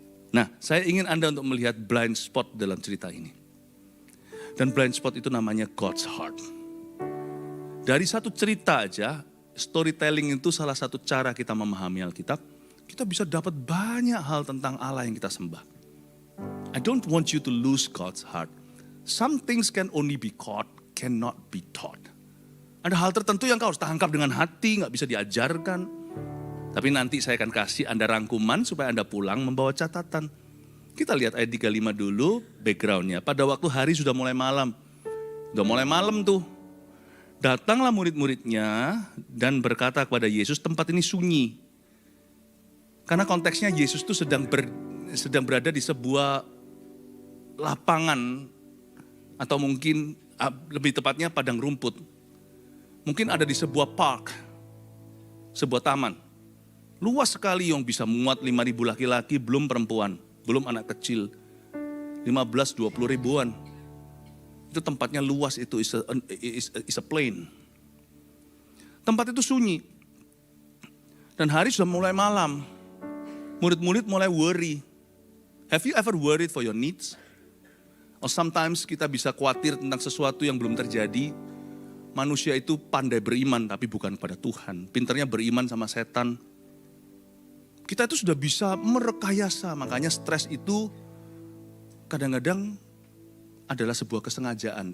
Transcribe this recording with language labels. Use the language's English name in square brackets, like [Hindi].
[Indonesian] Nah, saya ingin Anda untuk melihat [English] blind spot [Indonesian] dalam cerita ini. Dan [English] blind spot [Indonesian] itu namanya God's heart. Dari satu cerita aja, storytelling itu salah satu cara kita memahami Alkitab. Kita bisa dapat banyak hal tentang Allah yang kita sembah. [English] I don't want you to lose God's heart. Some things can only be caught, cannot be taught. [Indonesian] Ada hal tertentu yang kau harus tangkap dengan hati, gak bisa diajarkan. Tapi nanti saya akan kasih Anda rangkuman supaya Anda pulang membawa catatan. Kita lihat ayat 35 dulu backgroundnya. Pada waktu hari sudah mulai malam. Udah mulai malam tuh. Datanglah murid-muridnya dan berkata kepada Yesus, tempat ini sunyi. Karena konteksnya Yesus tuh sedang berada di sebuah lapangan. Atau mungkin lebih tepatnya padang rumput. Mungkin ada di sebuah park. Sebuah taman. Luas sekali yang bisa muat 5.000 laki-laki, belum perempuan. Belum anak kecil, 15-20 ribuan. Itu tempatnya luas, itu [English] is a plain. [Indonesian] Tempat itu sunyi. Dan hari sudah mulai malam. Murid-murid mulai worry. [English] Have you ever worried for your needs? Or sometimes [Indonesian] kita bisa khawatir tentang sesuatu yang belum terjadi. Manusia itu pandai beriman tapi bukan pada Tuhan. Pinternya beriman sama setan. Kita itu sudah bisa merekayasa, makanya stres itu kadang-kadang adalah sebuah kesengajaan.